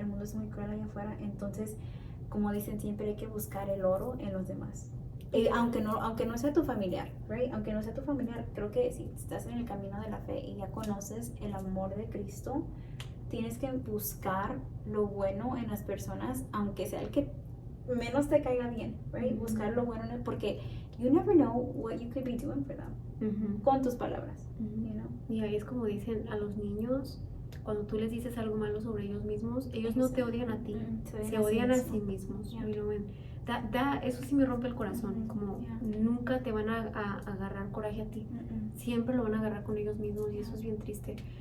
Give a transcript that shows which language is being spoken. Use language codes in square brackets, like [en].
[es] El mundo es muy cruel allá afuera, entonces, como dicen siempre, hay que buscar el oro en los demás. Y aunque no sea tu familiar, right? Aunque no sea tu familiar, creo que si estás en el camino de la fe y ya conoces el amor de Cristo, tienes que buscar lo bueno en las personas, aunque sea el que menos te caiga bien, right? Buscar lo bueno porque [en] you never know what you could be doing for them [es] con tus palabras, [en] you know? [es] Y ahí es como dicen a los niños, cuando tú les dices algo malo sobre ellos mismos, ellos no te odian a ti, se odian a sí mismos. You know, eso sí me rompe el corazón, como nunca te van a agarrar coraje a ti, siempre lo van a agarrar con ellos mismos, y eso es bien triste.